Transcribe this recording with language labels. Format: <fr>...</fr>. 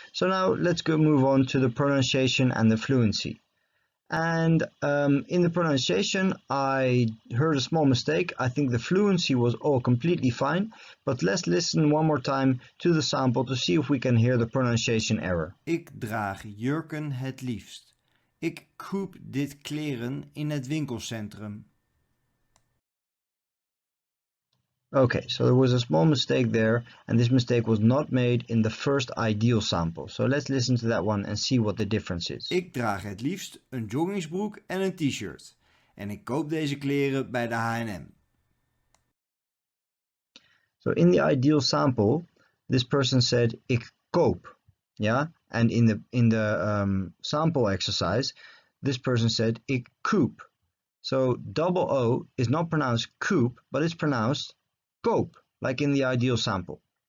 <en>So now let's move on to the pronunciation and the fluency. And in the pronunciation, I heard a small mistake. I think the fluency was all completely fine, but let's listen one more time to the sample to see if we can hear the pronunciation error.</en> <nl>Ik draag jurken het liefst. Ik koop dit kleren in het winkelcentrum.</nl> <en>Okay, so there was a small mistake there, and this mistake was not made in the first ideal sample. So let's listen to that one and see what the difference is.</en> <nl>Ik draag het liefst een joggingsbroek en een t-shirt. En ik koop deze kleren bij de H&M.</nl> <en>So in the ideal sample, this person said</en> <nl>ik koop,</nl> <en>yeah? And in the sample exercise, this person said</en> <nl>ik koop.</nl> <en>So double O is not pronounced koop, but it's pronounced koop, like in the ideal sample.</en>